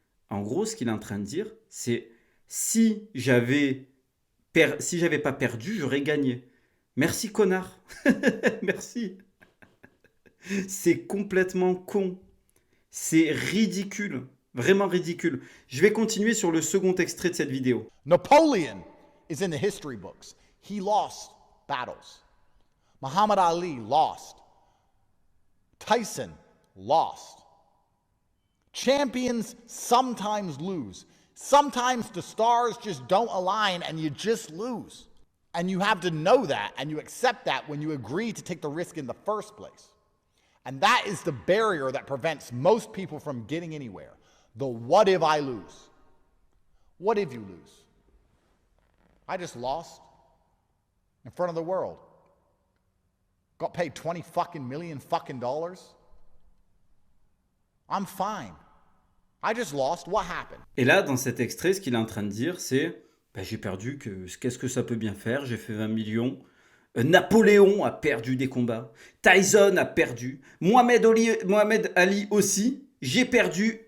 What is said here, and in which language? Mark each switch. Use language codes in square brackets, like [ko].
[fr] En gros, ce qu'il est en train de dire, c'est si j'avais pas perdu, j'aurais gagné. Merci, connard. Merci. C'est complètement con. C'est ridicule. Vraiment ridicule. Je vais continuer sur le second extrait de cette vidéo. [en] Napoleon is in the history books. He lost battles. Muhammad Ali lost. Tyson lost. Champions sometimes lose. Sometimes the stars just don't align and you just lose. And you have to know that and you accept that when you agree to take the risk in the first place. And that is the barrier that prevents most people from getting anywhere. The what if I lose? What if you lose? I just lost in front of the world. Got paid 20 fucking million fucking dollars. I'm fine. I just lost. What happened? [fr] Et là, dans cet extrait, ce qu'il est en train de dire, c'est j'ai perdu, qu'est-ce que ça peut bien faire? J'ai fait 20 millions. Napoléon a perdu des combats. Tyson a perdu. Mohamed Ali aussi. J'ai perdu.